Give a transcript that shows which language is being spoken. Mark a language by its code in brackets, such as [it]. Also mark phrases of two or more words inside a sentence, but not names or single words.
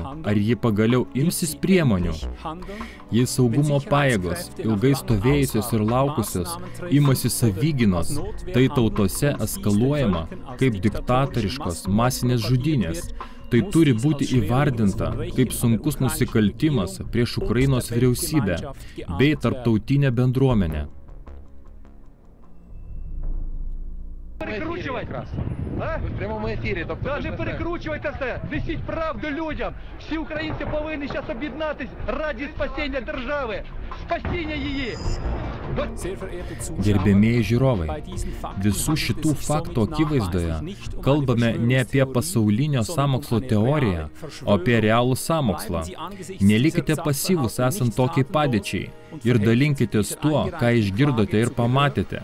[lt] Ar ji pagaliau imsis priemonių? Jei saugumo pajėgos, ilgai stovėjusios ir laukusios, imasi savygynos, tai tautose eskaluojama kaip diktatoriškos masinės žudynės. Tai turi būti įvardinta kaip sunkus nusikaltimas prieš Ukrainos vyriausybę bei tarptautinę bendruomenę. [uk] В прямому ефірі. Не перекручуйте все, несіть правду людям. Всі українці повинні зараз об'єднатись раді спасіння держави, спасіння її. [lt] Gerbėmieji žiūrovai, visų šitų faktų akivaizdoje kalbame ne apie pasaulinio sąmokslo teoriją, o apie realų sąmokslą. Nelikite pasyvūs esant tokiai padėčiai ir dalinkitės tuo, ką išgirdote ir pamatėte.